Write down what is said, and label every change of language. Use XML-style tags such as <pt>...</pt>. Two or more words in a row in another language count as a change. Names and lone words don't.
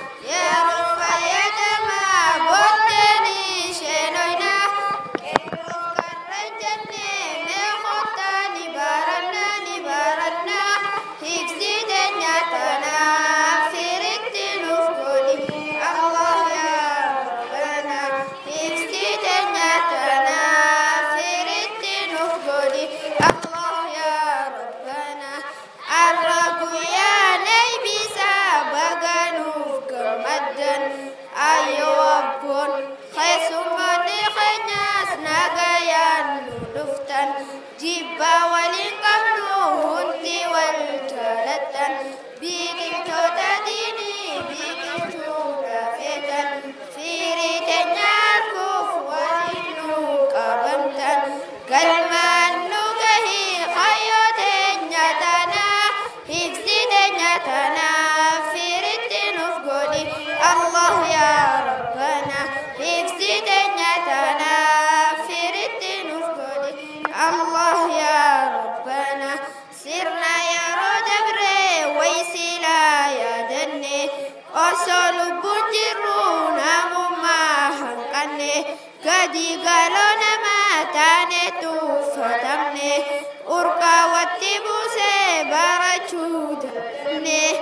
<om>Yeroo fayyadamaa booddeen isheen oyna. Qeerroof karra jenne mee kottaa ni baranna, ni baranna. Hibsi teenya tana firitti nuuf godhi.</om> <ar>Allah ya Rabbana.</ar> <om>Hibsi teenya tana firitti nuuf godhi.</om> <ar>Allah ya Rabbana.</ar> <om>Arra guyyaa leeybisa baga nuuf gammaddan. Ayyoo abboon keessummoonni keenyas nagayaan nu dhuftan. Jibba waliin qabnu hundi wal jaalattan. Biqiltoota diinii biqiltuu dhaabatan. Firii teenya arguuf waliin nu qabamtan. Galmaan nu gahii kayyoo teenya tana. Hibsi teenya tana firitti nuuf godhi.</om> <ar>Allah ya Rabbana.</ar> <om>Hibsi teenya tana firitti nuuf godhi.</om> <ar>Allah ya Rabbana.</ar> <om>Sirna yeroo dabre waysilaa yaadanne. Osoo lubbuun jirru namummaa hanqanne. Gadi galoo namaa taane tuffatamne. Urqaa watti buusee barachuu dadhabne.</om>